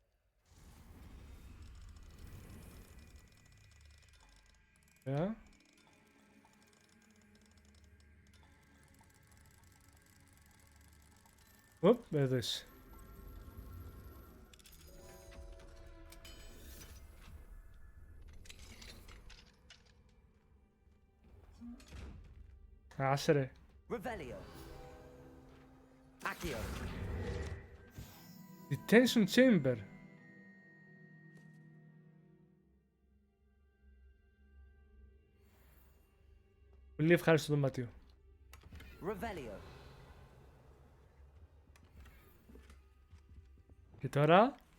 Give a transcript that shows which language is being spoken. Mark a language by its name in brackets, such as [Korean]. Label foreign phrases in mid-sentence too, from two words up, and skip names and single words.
[Greek] Οπ, εδώ είσαι. Άσε ρε. [Latin] Revelio. Accio. [English] Detention chamber. [Greek] Πολύ ευχάριστο δωμάτιο. [Latin] Revelio. [Greek] Και τώρα...